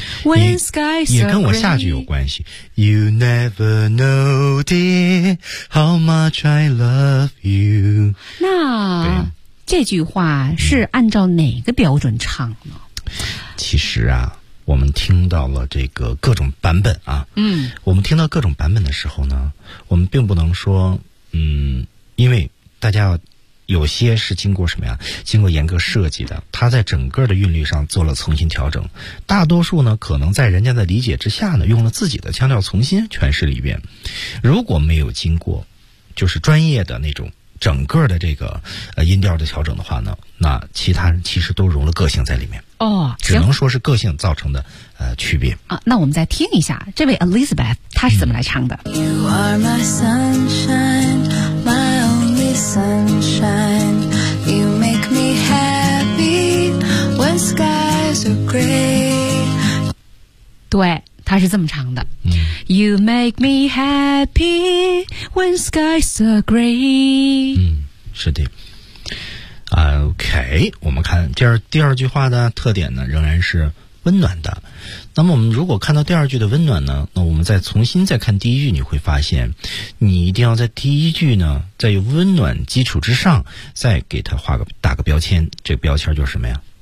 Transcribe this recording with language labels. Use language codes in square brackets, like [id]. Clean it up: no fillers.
[en] When skies are gray. [zh] 也跟我下句有关系。 [en] You never know, dear, how much I love you. [zh] 那这句话是按照哪个标准唱呢？其实啊，我们听到了这个各种版本啊，嗯，我们听到各种版本的时候呢，我们并不能说，因为大家有些是经过什么呀？经过严格设计的，它在整个的韵律上做了重新调整。大多数呢，可能在人家的理解之下呢，用了自己的腔调重新诠释了一遍。如果没有经过，就是专业的那种整个的这个音调的调整的话呢，那其他人其实都融了个性在里面。哦，只能说是个性造成的区别啊。那我们再听一下这位 Elizabeth 她是怎么来唱的。 [en] You are my sunshine, my only sunshine. You make me happy when skies are gray. [zh] 对，她是这么唱的。 [en] You make me happy when skies are gray. [zh] 是的。 OK， 我们看第二句话的特点呢，仍然是温暖的。那么我们如果看到第二句的温暖呢，那我们再重新再看第一句，你会发现你一定要在第一句呢，在有温暖基础之上再给它打个标签，这个标签就是什么呀？